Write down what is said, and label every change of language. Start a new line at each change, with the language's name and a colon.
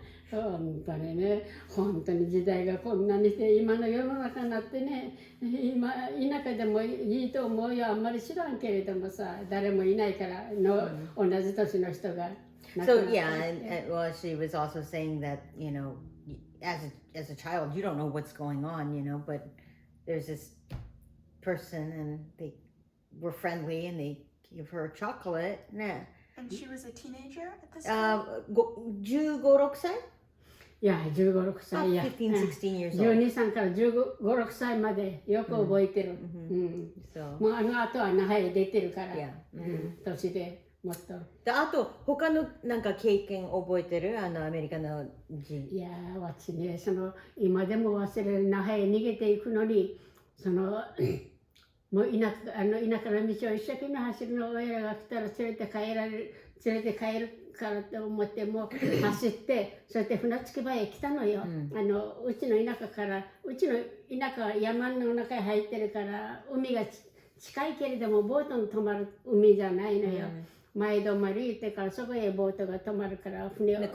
Japanese: 本当にね、本当に時代がこんなにして今の世の中になってね、今田舎でもいいと思うよ。あんまり知らんけれどもさ、誰もいないからの、同じ年の人が亡くなった
English: So
Japanese: りして。
English: yeah, and well, she was also saying that as a child, you don't know what's going on, but there's this person and they were friendly and they gave her chocolate. Nah. And she was a teenager at this time?
Japanese: 15、6歳いや、15、6歳や。
English: 15, 16 years old.
Japanese: 12、3から15、6歳までよく覚えてる。
English: So,
Japanese: もう後は那覇へ出てるから、
English: yeah.
Japanese: 年でもっと。であと他のなんか経験覚えてるアメリカの人。いやー、私ね、今でも忘れる那覇へ逃げていくのに、もう田舎の道を一生懸命走るの、親が来たら連れて帰るからと思ってもう走ってそして船着き場へ来たのよ、うちの田舎は山の中へ入ってるから海が近いけれどもボートに止まる海じゃないのよ、前止まりってからそこへボートが止まるから船を。